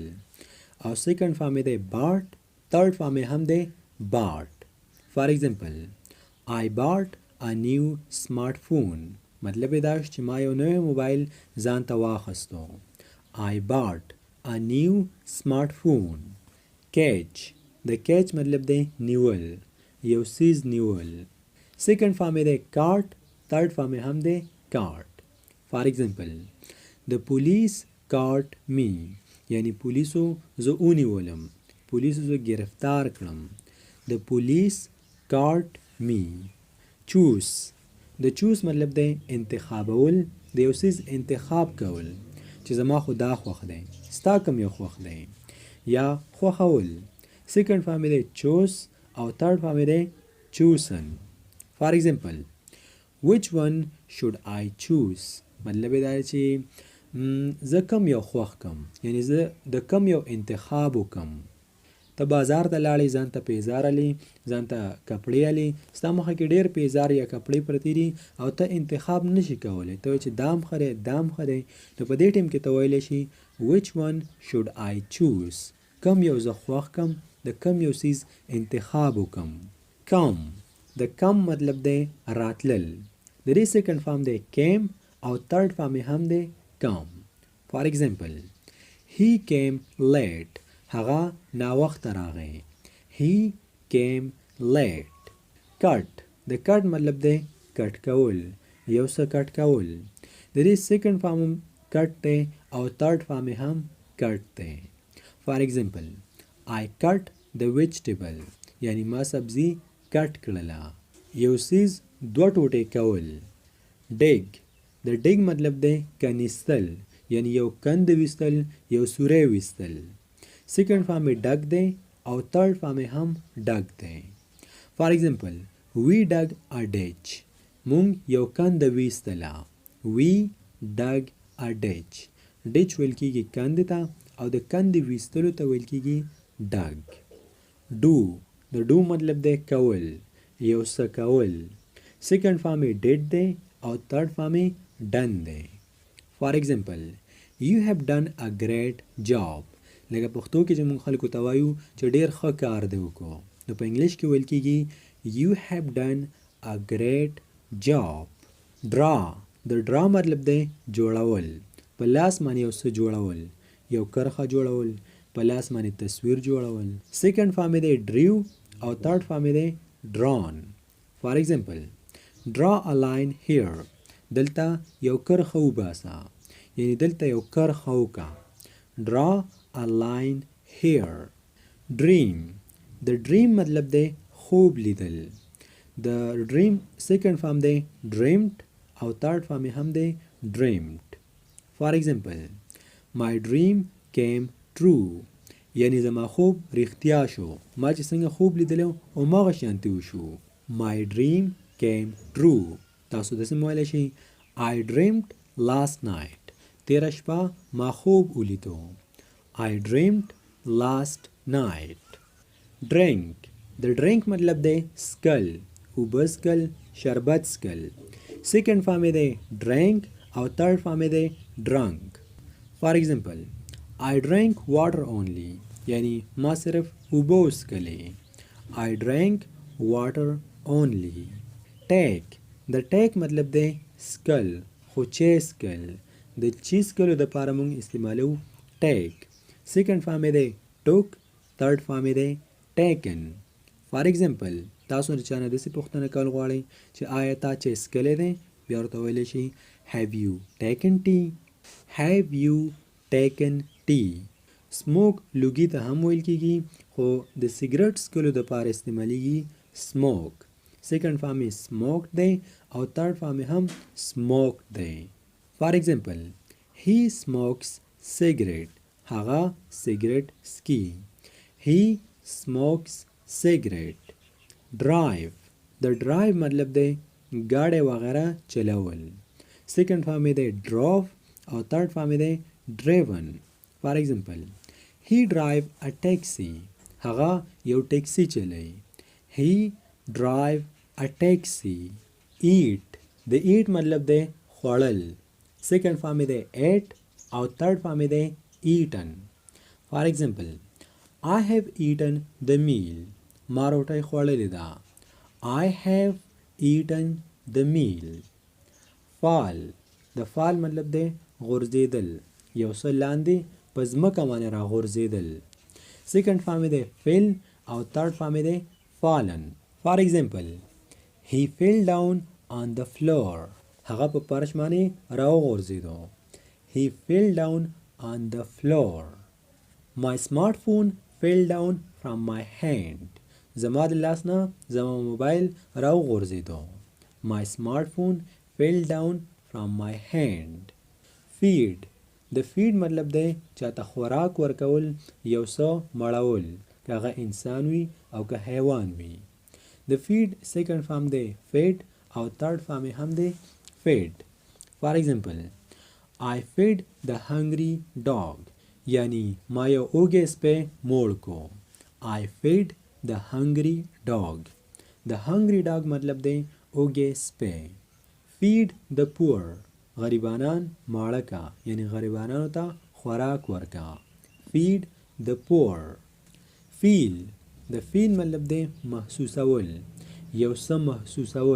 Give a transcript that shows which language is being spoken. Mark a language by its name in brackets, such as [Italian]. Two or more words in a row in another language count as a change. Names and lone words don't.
[Pashto] او [English] second form [Pashto] دی bought، [English] third form [Pashto] هم دی bought. [English] for example I bought a new smartphone. [Pashto] مطلب دا چې ما یو نوی موبایل ځان ته واخستو. [English] I bought a new smartphone. catch. [Pashto] د catch مطلب دی نیول، یو څیز نیول. [English] second form [Pashto] دی caught، [English] third form [Pashto] هم دی caught. [English] for example the police caught me. [Pashto] یعنی پولیسو زه ونیولم، پولیسو زه گرفتار کړم. [English] the police caught me. choose. [Pashto] د choose مطلب دی انتخابول، د یو څیز انتخاب کول چې زما خو دا خوښ دی، ستا کوم یو خوښ دی، یا خوښول. [English] second form [Pashto] دی choose او [English] third form [Pashto] دی chosen. [English] for example which one should I choose. [Pashto] مطلب دا چې زه کم یو خوښ کم، یعنی زه د کم یو انتخاب وکم. ته بازار ته لاړې، ځان ته پیزار علي، ځان ته کپړې علي، ستا مخه کې ډېر پیزار یا کپړې پرتې دي او ته انتخاب نشي کولی. ته وایې چې دام ښه دی، دام ښه دی. نو په دې ټیم کې ته ویلی شي [English] which one should I choose. [Pashto] کم یو زه خوښ کم، د کم یو څیز انتخاب وکم. come. د come مطلب دی راتلل. د دې [English] second form [Pashto] دی came او [English] third form [Pashto] هم دی come. [English] for example he came late. [Pashto] هغه ناوخته راغی. [English] he came late. cut. [Pashto] د cut مطلب دی کټ کول، یو څه کټ کول. د دې [English] second form [Pashto] کټ دی او [English] third form [Pashto] هم کټ دی. [English] for example I cut the vegetable. [Pashto] یعنی ما سبزی کټ کړله، یو څیز دوه ټوټې کول. dig. د dig مطلب دی کنیستل، یعنی یو کند ویستل، یو سوری ویستل. [English] second form [Pashto] ډگ دی او [English] third form [Pashto] هم ډگ دی. [English] for example we dug a ditch. [Pashto] مونږ یو کند ویستله. [English] we dug a ditch. [Pashto] ditch ویل کېږي کند ته او د کند ویستلو ته ویل کېږي ډگ. do. د do مطلب دی کول، یو څه کول. [English] second form [Pashto] did دی او [English] third form [Pashto] done دی. [English] for example you have done a great job. [Pashto] لکه پښتو کې چې موږ خلکو ته وایو چې ډېر ښه کار دی وکړو، نو په انګلیش کې ویل کېږي [English] you have done a great job. [Pashto] draw د draw مطلب دی جوړول، په لاس باندې یو څه جوړول، یو کرښه جوړول، په لاس باندې تصویر جوړول. [English] second form [Pashto] یې دی drew او [English] third form [Pashto] یې دی drawn. [English] for example draw a line here. [Pashto] دلته یو کرښه وباسه، یعنی دلته یو کرښه وکړه. [English] draw a line here. dream د dream [Pashto] مطلب دی خوب لیدل. د dream [English] second form [Pashto] دی dreamt او [English] third form [Pashto] یې هم دی dreamed. [English] for example my dream came true. [Pashto] یعنی زما خوب رښتیا شو، ما چې څنګه خوب لیدلو هماغه شانتې وشو. [English] my dream came true. [Pashto] تاسو داسې ویلی شئ [English] I dreamed last night. [Pashto] تیره شپه ما خوب ولیدو. [English] I dreamed last night. [Pashto] drink د drink مطلب دی سکل، اوبه سکل، شربت سکل. [English] second form [Pashto] یې دی drank او [English] third form [Pashto] یې دی drunk. [English] for example I drank water only. [Pashto] یعنی ما صرف اوبه وسکلې. [English] I drank water only. [Pashto] take د take مطلب دی سکل، خو چې سکل، د چې سکلو دپاره موږ استعمالو take. [English] second form [Pashto] یې دی took، [English] third form [Pashto] یې دی taken. [English] for example [Pashto] تاسو د چا نه داسې پوښتنه کول غواړئ چې آیا تا چې سکلی دی، بیا ورته ویلی شئ [English] have you taken tea. have you taken tea. [Pashto] سموک لوګي ته هم ویل کېږي، خو د سیګرټ سکلو دپاره استعمالیږي smoke. [English] second form [Pashto] یې smoked دی او [English] third form [Pashto] یې هم smoked دی. [English] for example he smokes cigarette. [Pashto] هغه سیګرټ سکي. [English] he smokes cigarette. [Pashto] drive د drive مطلب دی ګاډی وغیره چلول. [English] second form [Pashto] یې دی drove او [English] third form [Pashto] یې دی driven. [English] for example he drive a taxi. [Pashto] هغه یو ټیکسي چلوي. [English] he drive a taxi. [Pashto] eat د eat مطلب دی خوړل. [English] second form [Pashto] یې دی ate او [English] third form [Pashto] یې دی eaten. [English] for example I have eaten the meal. [Pashto] ما روټۍ خوړلې ده. [English] I have eaten the meal. [Pashto] fall د fall مطلب دی غورځېدل، یو څه لاندې په ځمکه باندې راغورځېدل. [English] second form [Pashto] یې دی fell او [English] third form [Pashto] یې دی fallen. [English] for example he fell down on the floor. [Pashto] هغه په فرش باندې راوغورځېدو. [English] he fell down on the floor. my smartphone fell down from my hand. [Pashto] زما د لاس نه زما موبایل راوغورځېدو. [English] my smartphone fell down from my hand. [Pashto] feed د feed مطلب دی چاته خوراک ورکول، یو څه مړول، که هغه انسان وي او که حیوان وي. د feed [English] second form [Pashto] دی fed او [English] third form [Pashto] یې هم دی fed. [English] for example I fed the hungry dog. [Pashto] یعنی ما یو اوږی سپی موړ کو. [English] I fed the hungry dog. the hungry dog [Pashto] مطلب دی اوږی سپی. [English] feed the poor. [Pashto] غریبانان ماړه کا، یعنی غریبانانو ته خوراک ورکا. [English] feed the poor. [Pashto] feel د feel مطلب دی محسوسول، یو څه محسوسول.